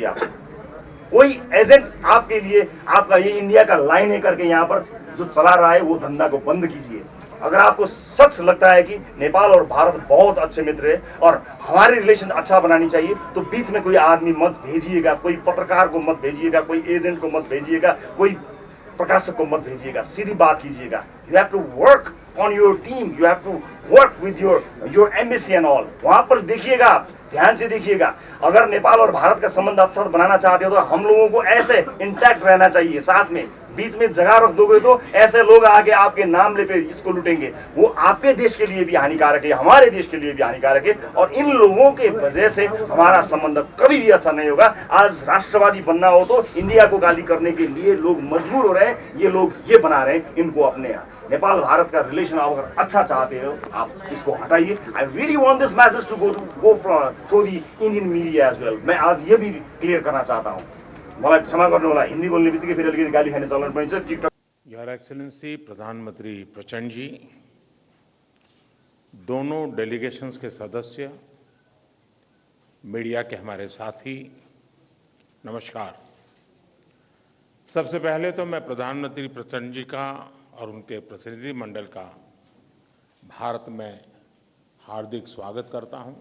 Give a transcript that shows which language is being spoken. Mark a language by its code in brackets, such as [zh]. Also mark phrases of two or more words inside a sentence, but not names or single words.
[hi] आप कोई एजेंट आपके लिए, आपका ये इंडिया का लाइन है करके यहां पर जो चला रहा है, वो धंधा को बंद कीजिए। अगर आपको सच लगता है कि नेपाल और भारत बहुत अच्छे मित्र है और हमारे रिलेशन अच्छा बनानी चाहिए, तो बीच में कोई आदमी मत भेजिएगा, कोई पत्रकार को मत भेजिएगा, कोई एजेंट को मत भेजिएगा, कोई प्रकाशक को मत भेजिएगा। सीधी बात कीजिएगा। [en] You have to work on your team, you have to work with your embassy and all. [hi] वहां पर देखिएगा, ध्यान से देखिएगा। अगर नेपाल और भारत का संबंध अच्छा बनाना चाहते हो तो हम लोगों को ऐसे इंटैक्ट रहना चाहिए। साथ में बीच में जगह रख दोगे तो ऐसे लोग आगे आपके नाम ले पे इसको लूटेंगे। वो आपके देश के लिए भी हानिकारक है, हमारे देश के लिए भी हानिकारक है, और इन लोगों के वजह से हमारा संबंध कभी भी अच्छा नहीं होगा। आज राष्ट्रवादी बनना हो तो इंडिया को गाली करने के लिए लोग मजबूर हो रहे हैं। ये लोग ये बना रहे हैं इनको अपने नेपाल भारत का रिलेशन आप अगर अच्छा चाहते हो, आप इसको हटाइए। [en] I really want this message to go through the Indian media as well. [hi] मैं आज ये भी क्लियर करना चाहता हूँ, [ne] मलाई क्षमा गर्नु होला, हिंदी बोल्ने बित्तिकै फेरि अलिकति गाली खाने चलन पनि छ। टिकटक [en] Your Excellency [hi] प्रधानमंत्री प्रचंड जी, दोनों डेलीगेशंस के सदस्य, मीडिया के हमारे साथी, नमस्कार। सबसे पहले तो मैं प्रधानमंत्री प्रचंड जी का और उनके प्रतिनिधिमंडल का भारत में हार्दिक स्वागत करता हूं।